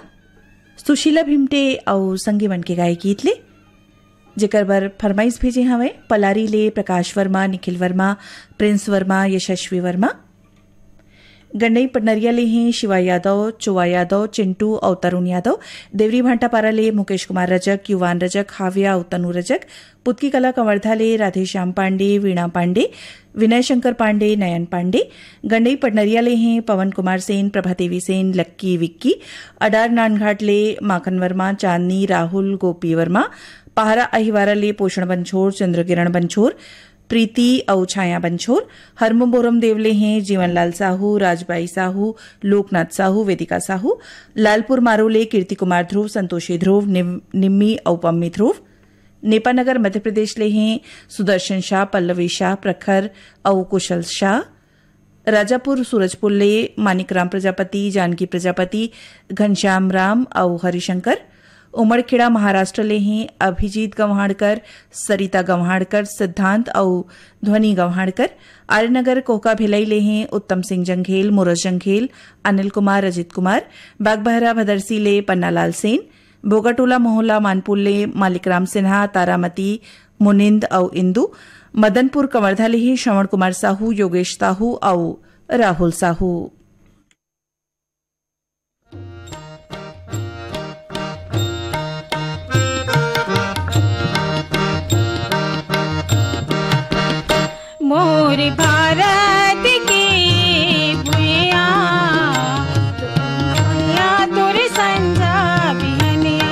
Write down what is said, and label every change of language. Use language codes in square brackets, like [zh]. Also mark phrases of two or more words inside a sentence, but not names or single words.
[hne] सुशीला भिमटे और संगी मन के गाय गीत ले जेकर बर फरमाइश भेजे हवे पलारी ले प्रकाश वर्मा, निखिल वर्मा, प्रिंस वर्मा, यशस्वी वर्मा। गंडई पटनरिया ले हैं शिवा यादव, चुवा यादव, चिंटू और तरुण यादव। देवरी भांटापारा ले मुकेश कुमार रजक, युवान रजक, हाविया और तनु रजक। पुतकी कला कंवर्धा ले राधे श्याम पांडे, वीणा पांडे, विनय शंकर पांडे, नयन पांडे। गंडई पटनरिया ले हैं पवन कुमार सेन, प्रभा देवी सेन, लक्की विक्की। अडार नानघाट ले माखन वर्मा, चांदनी, राहुल, गोपी वर्मा। पहारा अहिवारा ले पोषण बंछोर, चंद्रकिरण बंछोर, प्रीति और छाया बंछोर। हरमोबोरम देवले हैं जीवनलाल साहू, राजबाई साहू, लोकनाथ साहू, वेदिका साहू। लालपुर मारोले कीर्ति कुमार ध्रुव, संतोषी ध्रुव, निम्मी और पम्मी ध्रुव। नेपानगर मध्य प्रदेश ले हैं सुदर्शन शाह, पल्लवी शाह, प्रखर और कुशल शाह। राजापुर सूरजपुर ले मानिकराम प्रजापति, जानकी प्रजापति, घनश्याम राम और हरिशंकर। उमड़खेड़ा महाराष्ट्र ले हैं अभिजीत गंवाड़कर, सरिता गंवाड़कर, सिद्धांत और ध्वनि गंवाड़कर। आर्यनगर कोका भिलाई ले हैं उत्तम सिंह जंघेल, मुरज जंघेल, अनिल कुमार, अजित कुमार। बागबहरा भदरसी ले पन्नालाल सेन। बोगाटोला मोहल्ला मानपुर ले मालिकराम सिन्हा, तारामती, मुनिंद और इंदू। मदनपुर कंवर्धा ले हैं श्रवण कुमार साहू, योगेश साहू और राहुल साहू। मोर भारत के भुइया तोर संझा बिहनिया।